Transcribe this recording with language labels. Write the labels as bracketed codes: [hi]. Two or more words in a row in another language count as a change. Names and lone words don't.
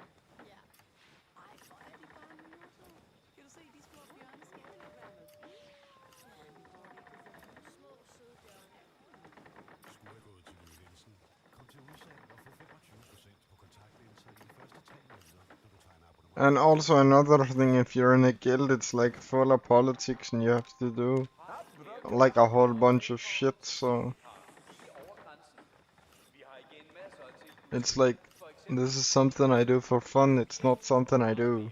[da] Ja. Ej, hvor er de bare nusse. Kan du se de små bjørneskab? Ja, vi burde ikke kunne få nogle små, søde bjørne. Skulle have gået til Løvensen. Kom til udsalg og få 25% på kontaktlinser i de første 3 måneder, når du tegner abonnement. [en] And also another thing, if you're in a guild, it's like full of politics and you have to do like a whole bunch of shit, so it's like, this is something I do for fun, it's not something I do.